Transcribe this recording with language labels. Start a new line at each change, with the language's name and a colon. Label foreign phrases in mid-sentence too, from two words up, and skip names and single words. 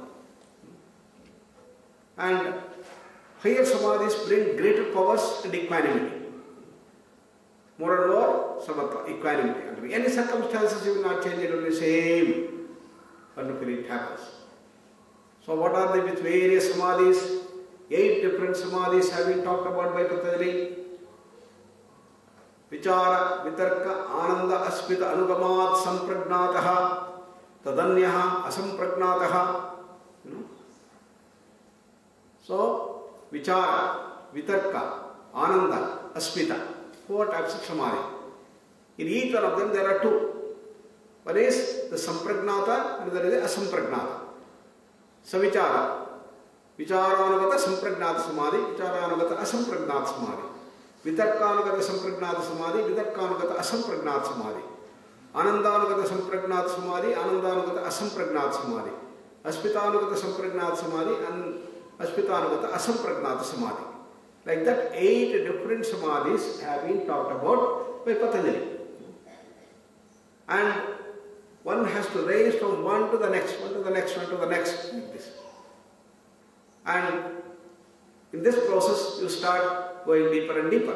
English: And higher samadhis bring greater powers and equanimity. More and more, samatva, equanimity. Under any circumstances, you will not change, it will be the same. Wonderfully it happens. So what are the various samadhis? 8 different samadhis have been talked about by Patanjali.
Sanskrit: Vichara, Vitarka, Ananda, Aspita, Anugamat, Sampragnataha, Tadanyaha, Asampragnataha. So, Vichara, Vitarka, Ananda, Aspita.
English: 4 types of samadhi. In each one of them there are 2. One is the Sampragnata and another is the Asampragnata.
Sanskrit: Savichara. Vicharanugata Sampragnata Samadhi, Vicharanugata Asampragnata Samadhi. Vitarkanugata Sampragnata Samadhi, Vitarkanugata Asampragnata Samadhi. Anandanugata Sampragnata Samadhi, Anandanugata Asampragnata Samadhi. Aspitanugata Sampragnata Samadhi and Aspitanugata Asampragnata Samadhi.
English: Like that, 8 different samadhis have been talked about by Patanjali. And one has to raise from one to the next, one to the next, one to the next, like this. And in this process, you start going deeper and deeper.